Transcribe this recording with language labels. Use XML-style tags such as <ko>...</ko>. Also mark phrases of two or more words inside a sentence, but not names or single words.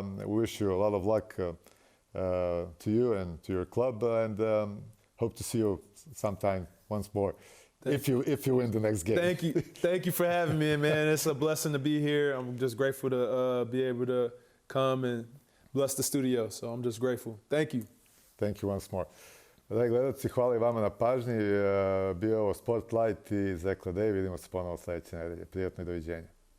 <en>We wish you a lot of luck to you and to your club, and hope to see you sometime once more. If you win the next game. Thank you for having me, man. It's a blessing to be here. I'm just grateful to be able to come and bless the studio, so I'm just grateful. Thank you. Thank you once more.</en> <sr>Dragi gledalci, hvala i vama na pažnji. Bio je ovo Sportlight i Zek Ledej. Vidimo se ponovo sledeće nedelje. Prijatno i doviđenja.</sr>